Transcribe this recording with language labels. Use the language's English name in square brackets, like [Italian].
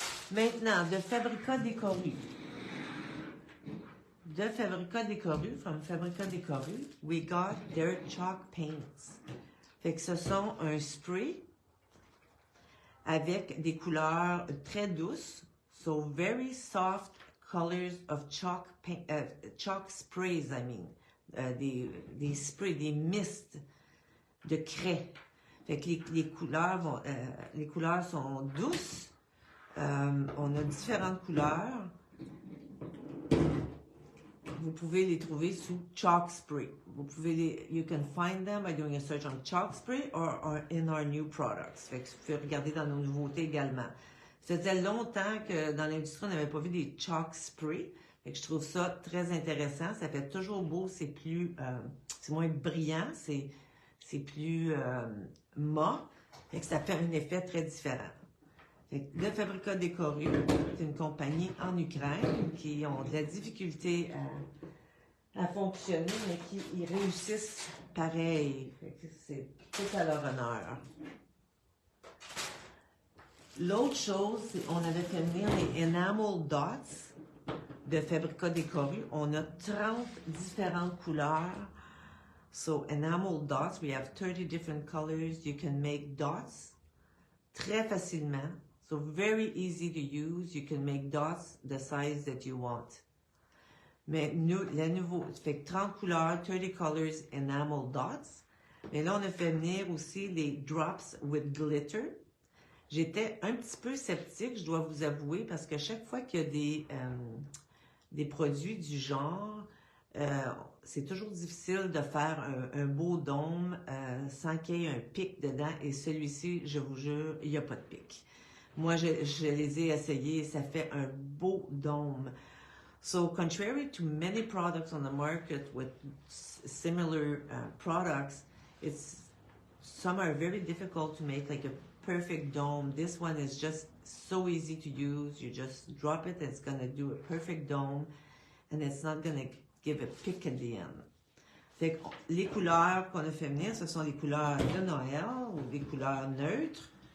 [French] Maintenant, de Fabrica Décoru. [English] De Fabrica Décoru, from Fabrica Décoru, we got their chalk paints. [French] Fait que ce sont un spray avec des couleurs très douces. [English] So very soft colors of chalk paint, chalk sprays, I mean. [French] Des sprays, des mists de craie. Fait que les couleurs sont douces. On a différentes couleurs. Vous pouvez les trouver sous chalk spray. [English] You can find them by doing a search on chalk spray or in our new products. [French] Fait que vous pouvez regarder dans nos nouveautés également. Ça faisait longtemps que dans l'industrie, on n'avait pas vu des chalk spray. Fait que je trouve ça très intéressant. Ça fait toujours beau, c'est plus, c'est moins brillant, c'est plus mat. Fait que ça fait un effet très différent. Fait que le Fabrica Décoru, c'est une compagnie en Ukraine qui ont de la difficulté à fonctionner, mais qui ils réussissent pareil. Fait que c'est tout à leur honneur. L'autre chose, c'est on avait fait venir les Enamel Dots de Fabrica Décoru. On a 30 différentes couleurs. [English] So, enamel dots, we have 30 different colors. You can make dots [French] très facilement. [English] So, very easy to use. You can make dots the size that you want. [French] Mais le nouveau, ça fait 30 couleurs, [English] 30 colors, [French] enamel dots. Mais là, on a fait venir aussi les [English] drops with glitter. [French] J'étais un petit peu sceptique, je dois vous avouer, parce que chaque fois qu'il y a des produits du genre, c'est toujours difficile de faire un beau dôme sans qu'il y ait un pic dedans. Et celui-ci, je vous jure, il n'y a pas de pic. Moi, je les ai essayés et ça fait un beau dôme. [English] So, contrary to many products on the market with similar products, some are very difficult to make, like a perfect dome. This one is just so easy to use. You just drop it, it's going to do a perfect dome, and it's not going to give a pick at the end. [French] Fait que les couleurs qu'on a fait venir, ce sont les couleurs de Noël ou des couleurs neutres.